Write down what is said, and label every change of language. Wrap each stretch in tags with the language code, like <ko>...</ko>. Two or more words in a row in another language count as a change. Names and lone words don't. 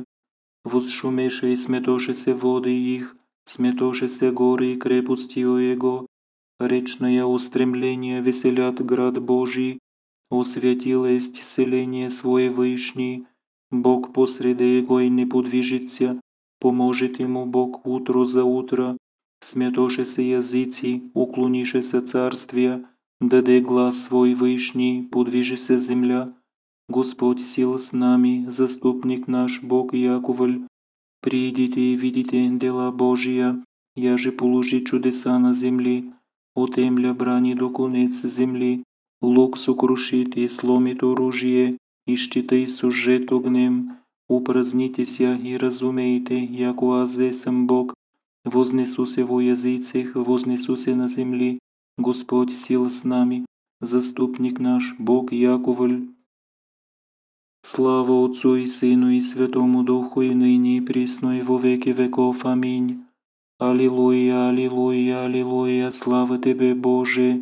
<cu>Возшумеше и сметоше се воды их, сметоше се горы и крепости Его, речное устремление веселят град Божий, освятил есть селение свое вышний, Бог посреди Его и не подвижится, поможет ему Бог утро за утро, сметоше се языци, уклонише се царствия, даде глас свой вышний, подвижи се земля. Господь сил с нами, заступник наш Бог Яковль, придите и видите дела Божия, яже положи чудеса на земли, отемля брани до конец земли, лук сокрушит и сломит оружие, и щитай сожжет огнем, упраздните ся и разумейте, яко аз съм Бог, вознесу се во языцех, вознесу се на земли, Господь сил с нами, заступник наш Бог Яковль. Слава Отцу и Сыну и Святому Духу, и ныне и присно и во веки веков. Аминь. Аллилуйя, аллилуйя, аллилуйя, слава Тебе, Боже.</cu>